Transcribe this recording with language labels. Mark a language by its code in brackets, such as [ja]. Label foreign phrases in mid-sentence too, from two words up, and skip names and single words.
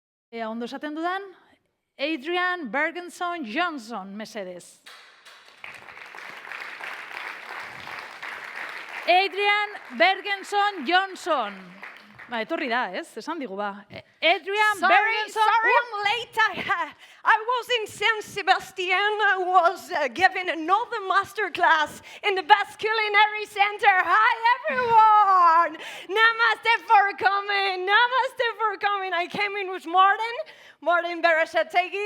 [eu] Ondo esaten dudan, Adrian Bergenson Johnson, mesedez. Adrian Bergenson Johnson. Etorri da, ez? Esan digu, ba. Adrian Bergenson... [en] Sorry, I'm late. I was in San Sebastian. I was giving another master class in the Best Culinary Center. Hi, everyone. Namaste for coming. Namaste for coming. I came in with Martin Bereshetsegi.